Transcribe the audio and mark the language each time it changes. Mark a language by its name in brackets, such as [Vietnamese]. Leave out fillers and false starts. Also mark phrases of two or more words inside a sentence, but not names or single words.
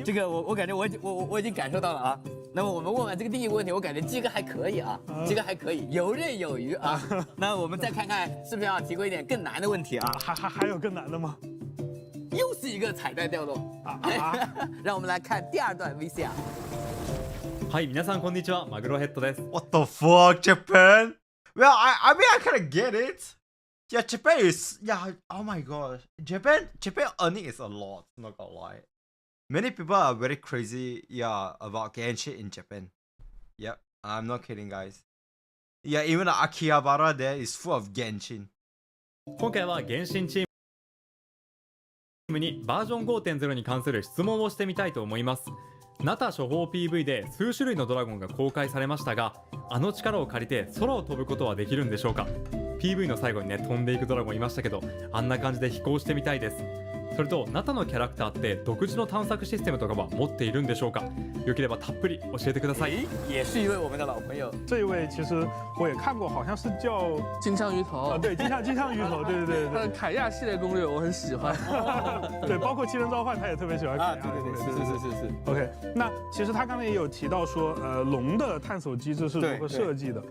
[Chinese] 这个我感觉我已经感受到了啊。那么我们问完这个第1个问题，我感觉鸡哥还可以啊，鸡哥还可以，游刃有余啊。那我们再看看是不是要提供一点更难的问题啊？还有更难的吗？又是一个彩蛋掉落啊！让我们来看第2段 VCR。 [Japanese] はい、皆さんこんにちは、マグロヘッドです。 [English] What the fuck, Japan? Well, I mean I kind of get it. Yeah, Japan is oh my gosh, Japan earning is a lot. Not gonna lie, many people are very crazy. About Genshin in Japan. Yep, I'm not kidding, guys. Yeah, even the Akihabara there is full of Genshin. [Japanese] 今回は原神チームにバージョン 5.0 に関する質問をしてみたいと思います。ナタ処方 PV で数種類のドラゴンが公開されましたが、あの力を借りて空を飛ぶことはできるんでしょうか？ PV の最後にね、飛んでいくドラゴンいましたけど、あんな感じで飛行してみたいです。それとナタのキャラクターって独自の探索システムとかは持っているんでしょうか？よければたっぷり教えてください。 [Chinese] 也是一位我们的老朋友，这一位其实我也看过，好像是叫金枪鱼头对，金枪鱼头，对。他的凯亚系列攻略我很喜欢，对，包括七人召唤他也特别喜欢凯亚。是。 OK， 那其实他刚才也有提到说，龙的探索机制是如何设计的？